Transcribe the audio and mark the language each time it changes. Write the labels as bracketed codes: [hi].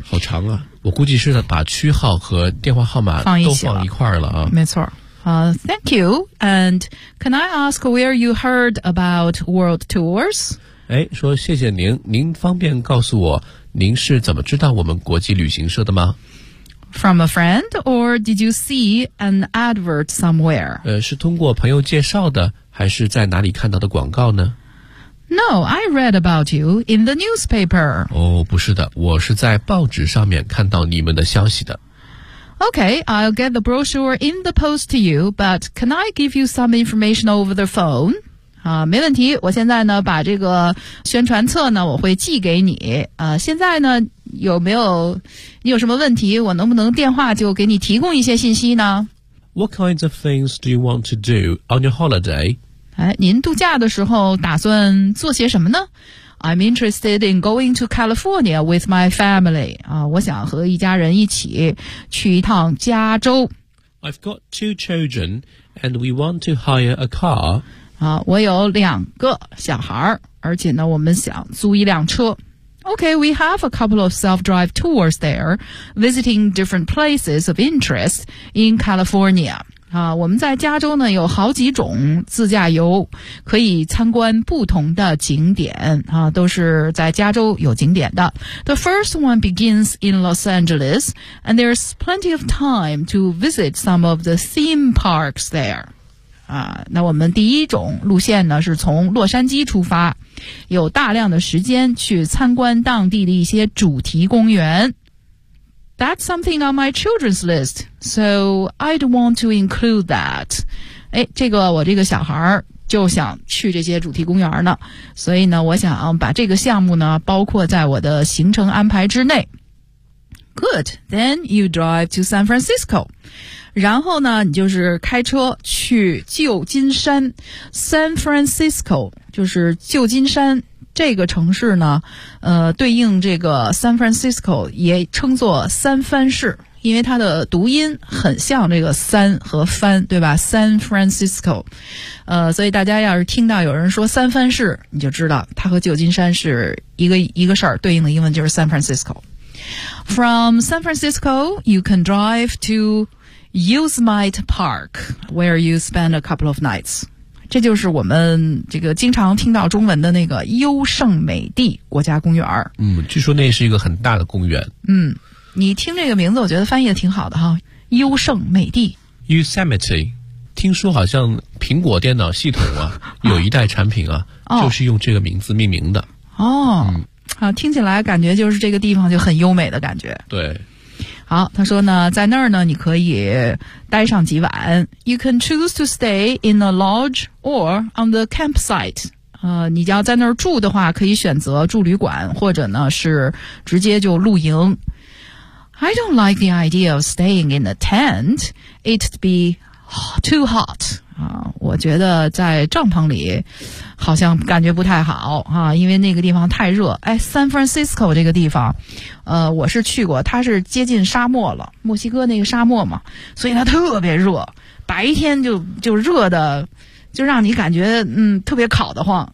[zh] 好长啊，我估计是把区号和电话号码都放一块了啊。没错。 [en] Thank you. And can I ask where you heard about world tours? [zh] 哎，说谢谢您，您方便告诉我您是怎么知道我们国际旅行社的吗？ [en] From a friend, or did you see an advert somewhere? [zh] 是通过朋友介绍的，还是在哪里看到的广告呢？ [en] No, I read about you in the newspaper. [zh] 哦，不是的，我是在报纸上面看到你们的消息的。 [en] Okay, I'll get the brochure in the post to you, but can I give you some information over the phone? [zh] 没问题，我现在呢把这个宣传册呢我会寄给你。现在呢有没有你有什么问题，我能不能电话就给你提供一些信息呢？ [en] What kinds of things do you want to do on your holiday? [zh] 哎，您度假的时候打算做些什么呢？ [en] I'm interested in going to California with my family. [zh] 我想和一家人一起去一趟加州。 [en] I've got two children and we want to hire a car. [zh] 我有两个小孩，而且呢我们想租一辆车。 [en] Okay, we have a couple of self-drive tours there, visiting different places of interest in California. [zh] 我们在加州呢有好几种自驾游，可以参观不同的景点，都是在加州有景点的。 [en] The first one begins in Los Angeles, and there's plenty of time to visit some of the theme parks there. [zh] 那我们第一种路线呢是从洛杉矶出发，有大量的时间去参观当地的一些主题公园。 [en] That's something on my children's list, so I'd want to include that. [zh] 这个我这个小孩就想去这些主题公园呢，所以呢我想把这个项目呢包括在我的行程安排之内。 [en] Good, then you drive to San Francisco. [zh] 然后呢你就是开车去旧金山。 San Francisco 就是旧金山，这个城市呢对应这个 San Francisco 也称作三藩市，因为它的读音很像这个三和藩，对吧？ San Francisco。 所以大家要是听到有人说三藩市，你就知道它和旧金山是一个事儿，对应的英文就是 San Francisco。 [en] From San Francisco you can drive toYosemite Park, where you spend a couple of nights. [zh] 这就是我们这个经常听到中文的那个优胜美地国家公园。据说那是一个很大的公园。你听这个名字我觉得翻译的挺好的哈，优胜美地。 Yosemite, 听说好像苹果电脑系统啊有一代产品啊就是用这个名字命名的。听起来感觉就是这个地方就很优美的感觉。对。好，他说呢在那儿呢你可以待上几晚。 [en] You can choose to stay in a lodge or on the campsite. [zh] 你要在那儿住的话可以选择住旅馆，或者呢是直接就露营。 [en] I don't like the idea of staying in a tent. It'd be too hot. [zh] 我觉得在帐篷里好像感觉不太好啊，因为那个地方太热。哎 ，San Francisco 这个地方，我是去过，它是接近沙漠了，墨西哥那个沙漠嘛，所以它特别热，白天就热的，就让你感觉特别烤得慌。